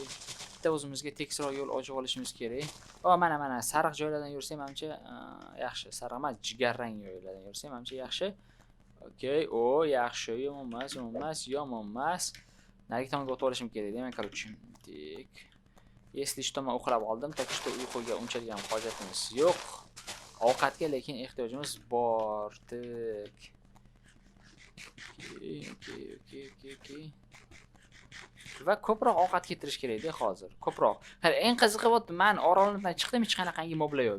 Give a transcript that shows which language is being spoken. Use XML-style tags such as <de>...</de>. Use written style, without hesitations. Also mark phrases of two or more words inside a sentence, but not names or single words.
<uz>Bitta o'zimizga tekisroq yo'l ochib olishimiz kerak. Mana sariq joylardan yursam menimcha yaxshi. Sariq emas, jigarrang joylardan yursam menimcha yaxshi. Okay, yaxshi, yomon emas. Narigi tomonga o'tib olishim kerak, demak, короче. Tik.</uz> <ru>Если что,</ru> <uz>men uxlab oldim,</uz> <ru>так что</ru> <uz>uyquga unchalik hojatimiz yo'q. Ovqatga lekin ehtiyojimiz bor. Tik. Okay. Va ko'proq ovqat keltirish kerak-da hozir. Ko'proq. Eng qizig'i men oroldan chiqdim, hech qanaqangi moblar yo'q.</uz>